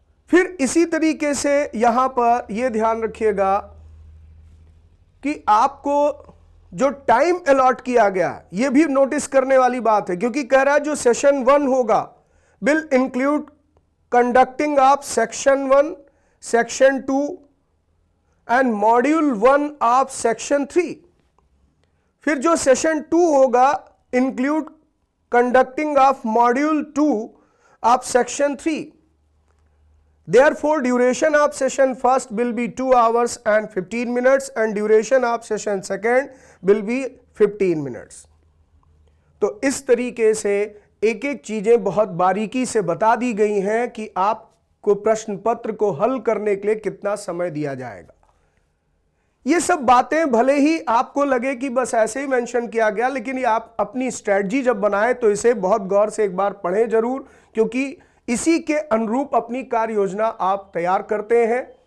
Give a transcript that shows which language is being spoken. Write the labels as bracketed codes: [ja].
[hi] फिर इसी तरीके से यहां पर यह ध्यान रखिएगा कि आपको जो टाइम अलॉट किया गया है, यह भी नोटिस करने वाली बात है, क्योंकि कह रहा है जो सेशन 1 होगा [en] Will include conducting of section 1, section 2 and module 1 of section 3। [hi] फिर जो सेशन 2 होगा [en] Include conducting of module 2 of section 3। Therefore, duration of session first will be 2 hours and 15 minutes and duration of session second will be 15 minutes. [hi] तो इस तरीके से एक एक चीजें बहुत बारीकी से बता दी गई हैं कि आपको प्रश्न पत्र को हल करने के लिए कितना समय दिया जाएगा। ये सब बातें भले ही आपको लगे कि बस ऐसे ही मेंशन किया गया, लेकिन ये आप अपनी स्ट्रेटजी जब बनाएं तो इसे बहुत गौर से एक बार पढ़ें जरूर, क्योंकि इसी के अनुरूप अपनी कार्य योजना आप तैयार करते हैं।